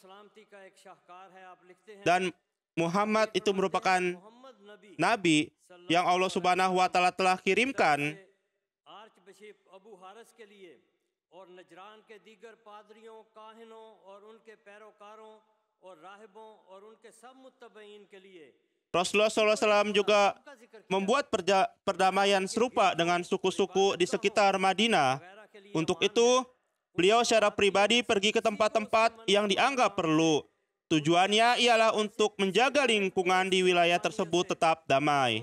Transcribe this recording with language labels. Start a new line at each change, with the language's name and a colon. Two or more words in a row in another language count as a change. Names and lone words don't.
Indonesian: Dan Muhammad itu merupakan Nabi yang Allah
Arabic: سبحانه وتعالى
Indonesian: telah kirimkan.
Urdu: اور نجران کے دیگر پادریوں، کاہنوں اور ان کے پیروکاروں اور راہبوں اور ان کے سب متبعین کے لیے
Indonesian: Rasulullah SAW juga membuat perdamaian serupa dengan suku-suku di sekitar Madinah. Untuk itu, beliau secara pribadi pergi ke tempat-tempat yang dianggap perlu. Tujuannya ialah untuk menjaga lingkungan di wilayah tersebut tetap damai.